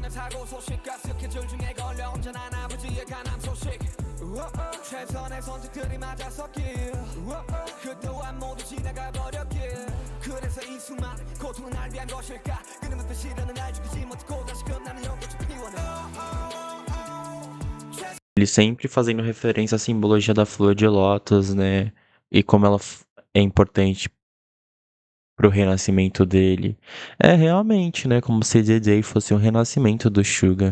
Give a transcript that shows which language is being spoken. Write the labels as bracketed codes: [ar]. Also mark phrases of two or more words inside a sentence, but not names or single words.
[ko] 내 사고 소식과 스케줄 중에 걸려 언제나 아버지의 가난 소식 최선의 선택들이 맞아섰길 그 또한 모두 지나가 버렸길 그래서 이 수많은 고통은 날 위한 것일까 끊임없는 시련은 날 죽이지 못하고 다시금 나는 연꽃을 피워내 [pt] Ele sempre fazendo referência à simbologia da flor de lótus, né? E como ela é importante pro renascimento dele. É realmente, né? Como se DJ fosse um renascimento do Suga.